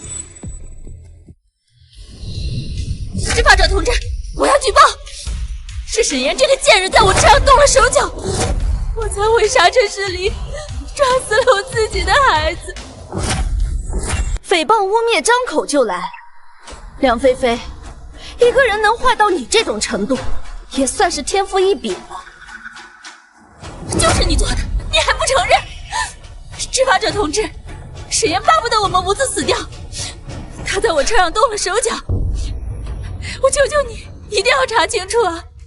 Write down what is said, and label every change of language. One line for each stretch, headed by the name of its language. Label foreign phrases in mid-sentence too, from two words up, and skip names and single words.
Chinese: 執法者同志，我要舉報，是沈岩這個賤人在我車上動了手腳，我才會剎車失靈，撞死了我自己的孩子。誹謗污蔑張口就來，梁菲菲，一個人能壞到你這種程度，也算是天賦異稟了。就是你做的，你還不承認？執法者同志，沈岩巴不得我們無字死掉，他在我車上動了手腳，我求求你，一定要查清楚啊！